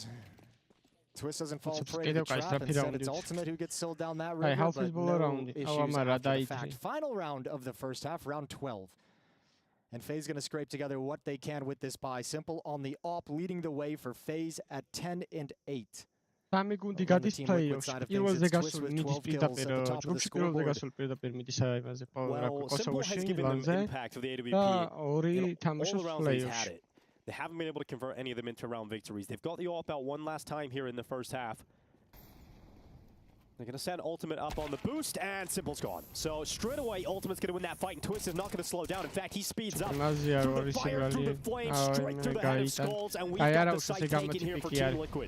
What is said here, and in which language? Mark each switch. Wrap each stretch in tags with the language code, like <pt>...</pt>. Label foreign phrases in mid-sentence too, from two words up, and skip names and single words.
<en>Twist doesn't fall prey to the trap. Instead, it's Ultimate who gets sold down that river, but no issues after the fact. Final round of the first half, round 12. And FaZe going to scrape together what they can with this bye. Simple on the op, leading the way for FaZe at 10-8.</en> <ka>სამი გუნდი გადის play-offs. პირველზე გასული მიდის პირდაპირ ჯგუფში, პირველზე გასული პირდაპირ მიდის იმაზე Crosshair ლანზე და ორი თამაშობს play-offs.</ka> <en>They haven't been able to convert any of them into round victories. They've got the AWP out one last time here in the first half. They're going to send Ultimate up on the boost, and Simple's gone. So straight away, Ultimate's going to win that fight, and Twist is not going to slow down. In fact, he speeds up through the fire, through the flames, straight through the head of Skulls, and we've got the site taken here for Team Liquid.</en>